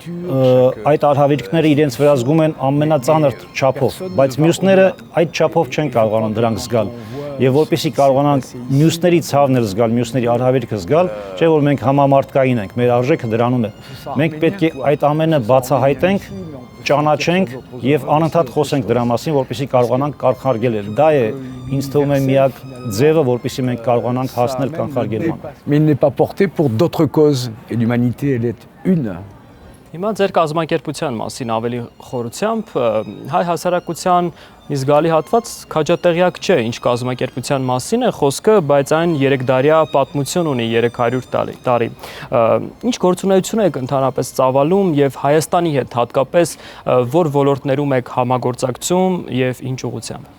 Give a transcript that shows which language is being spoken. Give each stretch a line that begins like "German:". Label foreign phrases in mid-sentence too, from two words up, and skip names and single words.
Armenian: այդ արհավիրքները իրենց վրա զգում են ամենածանր չափով, բայց մյուսները այդ չափով չեն կարողանում դրանք զգալ եւ որպեսզի կարողանանք մյուսների ցավն զգալ, մյուսների արհավիրքը զգալ, չէ՞ որ մենք համամարտկային ենք, մեր արժեքը դրանում է։ Մենք պետք է այդ ամենը բացահայտենք, ճանաչենք եւ անընդհատ խոսենք դրա մասին, որպեսզի կարողանանք կանխարգելել։ Դա է ինձ թվում է միակ ձևը, որպեսզի մենք կարողանանք հասնել կանխարգելման։
French: Mais il n'est pas porté pour d'autres causes et l'humanité elle est une.
Armenian: Հիմա ձեր կազմակերպության մասին ավելի խորությամբ հայ հասարակության մի զգալի հատված քաջատեղյակ չէ, ինչ կազմակերպության մասին է խոսքը, բայց այն 3 դարյա պատմություն ունի 300 տարի։ Ինչ գործունեություն եք ընդհանրապես ծավալում եւ Հայաստանի հետ հատկապես որ ոլորտներում եք համագործակցում եւ ինչ ուղղությամբ։